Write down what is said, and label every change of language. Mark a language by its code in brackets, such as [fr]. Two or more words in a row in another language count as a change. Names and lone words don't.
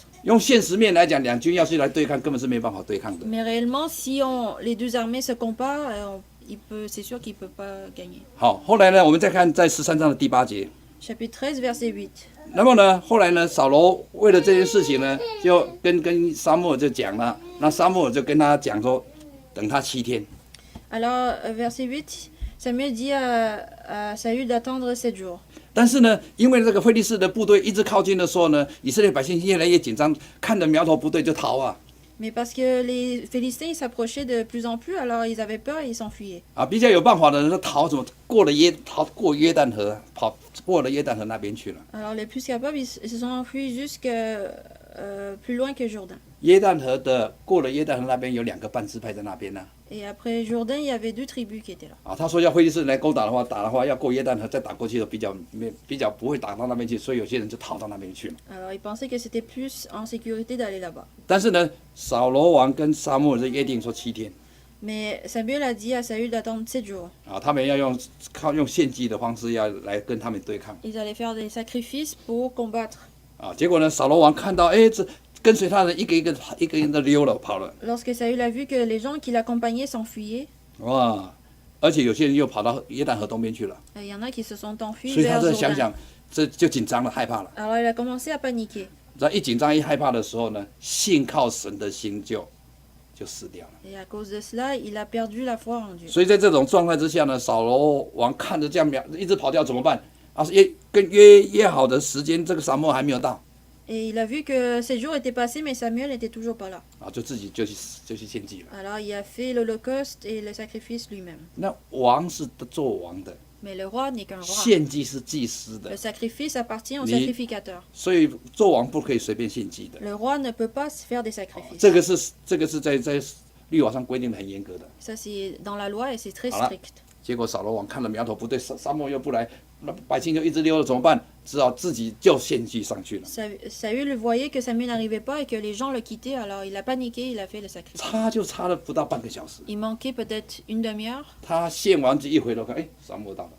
[zh] 用现实面来讲，两军要去来对抗，根本是没办法对抗的。 [fr] Mais réellement, si les 2 armées se comparent, c'est sûr qu'il ne peut pas gagner. [zh] 好，后来呢，我们再看在13章的第8节。 [fr] Chapitre 13, verset 8. [zh] 那么呢，后来呢，扫罗为了这件事情呢，就跟撒母耳就讲了。那撒母耳就跟他讲说，等他7天。 [fr] Alors, verset 8, Samuel dit à Saül d'attendre 7 jours. [zh] 但是呢，因为这个非利士的部队一直靠近的时候呢，以色列百姓越来越紧张，看着苗头不对就逃啊。 [fr] Mais parce que les Philistins s'approchaient de plus en plus, alors ils avaient peur et ils s'enfuyaient. [zh] 啊，比较有办法的人都逃，怎么过约旦河，跑过了约旦河那边去了。 [fr] Alors les plus capables, ils se sont enfuis jusque plus loin que Jourdain. [zh] 约旦河的过了约旦河那边有2个半支派在那边呢。 [fr] Et après Jourdain, il y avait 2 tribus qui étaient là. [zh] 啊，他说要非利士人来攻打的话，要过约旦河再打过去的比较不会打到那边去，所以有些人就逃到那边去了。 [fr] Alors ils pensaient que c'était plus en sécurité d'aller là-bas. [zh] 但是呢，扫罗王跟撒母耳就约定说7天。 [fr] Mais Samuel a dit à Saül d'attendre 7 jours. [zh] 啊，他们要用献祭的方式要来跟他们对抗。 [fr] Ils allaient faire des sacrifices pour combattre. [zh] 啊，结果呢，扫罗王看到，哎，这跟随他的人一个一个的溜了跑了。 [fr] Lorsque Saül a vu que les gens qui l'accompagnaient s'enfuyaient, [zh] 哇，而且有些人又跑到约旦河东边去了， [fr] il y en a qui se sont enfuis [zh] 所以他 [fr] vers [zh] 在想 [fr] Jourdain. [zh] 想，这就紧张了，害怕了。 [fr] Alors il a commencé à paniquer. [zh] 在一紧张一害怕的时候呢，信靠神的心就死掉了。 [fr] Et à cause de cela, il a perdu la foi en Dieu. [zh] 所以在这种状态之下呢，扫罗王看着这样一直跑掉怎么办？啊，跟约好的时间，这个撒母耳还没有到， [fr] Et il a vu que 7 jours étaient passés, mais Samuel n'était toujours pas là. [zh] 啊，就自己就去献祭了。 [fr] Alors il a fait l'holocauste et le sacrifice lui-même. [zh] 那王是做王的， [fr] Mais le roi n'est qu'un roi. [zh] 献祭是祭司的 [fr] Le，sacrifice appartient au Ni- sacrificateur. [zh] 所以做王不可以随便献祭的。 [fr] Le roi ne peut pas faire des sacrifices. [zh] 这个是在律法上规定的很严格的。 [fr] Ça c'est dans la loi et c'est très Voilà. strict. [zh] 结果扫罗王看了苗头不对，沙漠又不来，那百姓就一直溜了，怎么办？只好自己就献祭上去了。 [fr] Saül voyait que Samuel n'arrivait pas et que les gens le quittaient, alors il a paniqué, il a fait le sacrifice. [zh] 差了不到半个小时， [fr] Il manquait peut-être une demi-heure. [zh] 他献完祭一回头看，哎，沙漠到了，